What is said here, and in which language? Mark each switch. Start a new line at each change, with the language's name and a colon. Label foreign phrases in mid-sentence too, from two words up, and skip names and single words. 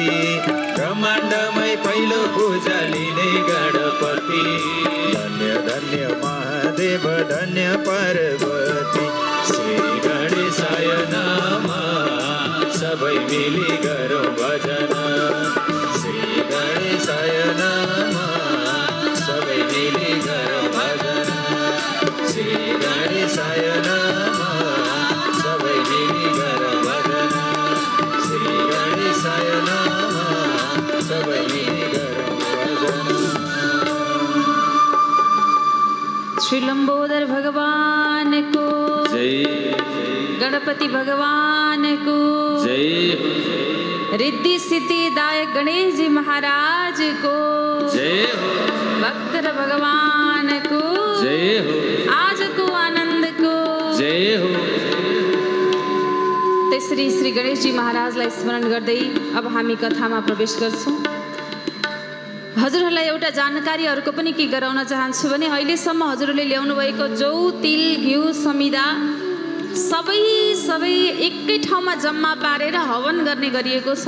Nepali: ब्रह्माण्डमै पहिलो पूजा लिने गणपति धन्य धन्य महादेव धन्य पार्वती
Sanskrit: श्री गणेशाय नमः
Nepali: सबै मिली गरौँ भजन
Sanskrit: श्री गणेशाय नमः
Nepali: सबै मिली गरौँ भजन
Sanskrit: श्री गणेशाय नमः
Nepali: सबै मिली गरौँ भजन
Sanskrit: श्री गणेशाय नमः
Nepali: सबै मिली गरौँ भजन
Hindi: श्री लंबोदर भगवान को जय गणपति भगवान को जय रिद्धि सिद्धि दायक गणेश जी महाराज को जय भक्त भगवान को जय हो आज को आनंद को जय हो
Nepali: त्यसरी श्री गणेश जी महाराजलाई स्मरण गर्दै अब हामी कथामा प्रवेश गर्छौं। हजुरहरूलाई एउटा जानकारी अरूको पनि के गराउन चाहन्छु भने अहिलेसम्म हजुरहरूले ल्याउनु भएको जौ तिल घिउ समिदा सबै एकै ठाउँमा जम्मा पारेर हवन गर्ने गरिएको छ।